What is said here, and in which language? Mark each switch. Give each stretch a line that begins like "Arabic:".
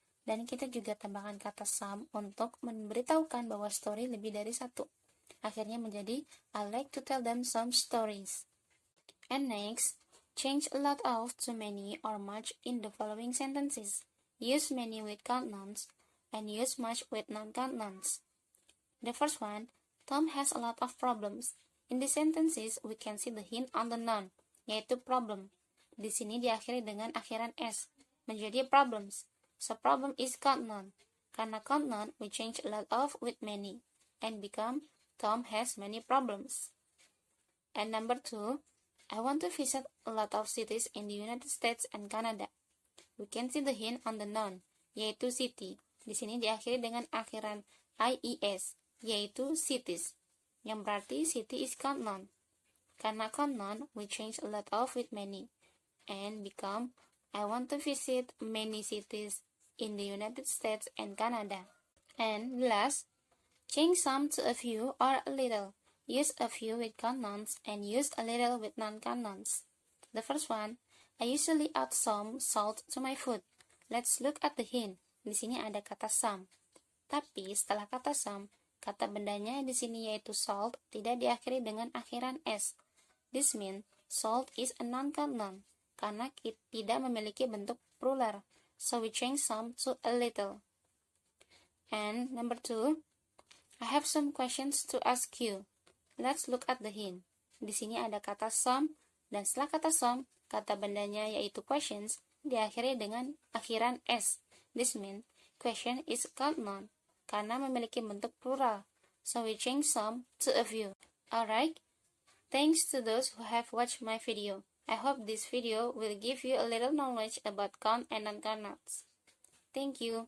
Indonesian: Dan kita juga tambahkan kata some untuk memberitahukan bahwa story lebih dari satu. Akhirnya menjadi,
English: I like to tell them some stories. And next, change a lot of to many or much in the following sentences. Use many with count nouns and use much with non-count nouns. The first one, Tom has a lot of problems. In the sentences, we can see the hint on the noun, yaitu problem.
Indonesian: Di sini diakhiri dengan akhiran s, menjadi problems.
English: So problem is count noun. Karena count noun, we change a lot of with many and become Tom has many problems. And number 2, I want to visit a lot of cities in the United States and Canada. We can see the hint on the noun, yaitu city.
Indonesian: Di sini diakhiri dengan akhiran ies, yaitu cities, yang berarti
English: city is count noun. Karena count noun, we change a lot of with many and become I want to visit many cities in the United States and Canada. And last, change some to a few or a little. Use a few with count nouns and use a little with non-count nouns. The first one, I usually add some salt to my food. Let's look at the hint.
Indonesian: Di sini ada kata some. Tapi setelah kata some, kata bendanya di sini yaitu salt tidak diakhiri dengan akhiran s.
English: This means salt is a non-count noun
Indonesian: karena tidak memiliki bentuk plural.
English: So we change some to a little. And number 2, I have some questions to ask you. Let's look at the hint.
Indonesian: Di sini ada kata some, dan setelah kata some, kata bendanya yaitu questions diakhiri dengan akhiran s.
English: This means question is count noun
Indonesian: karena memiliki bentuk plural.
English: So we change some to a few. Alright, thanks to those who have watched my video. I hope this video will give you a little knowledge about count and non-count nouns. Thank you.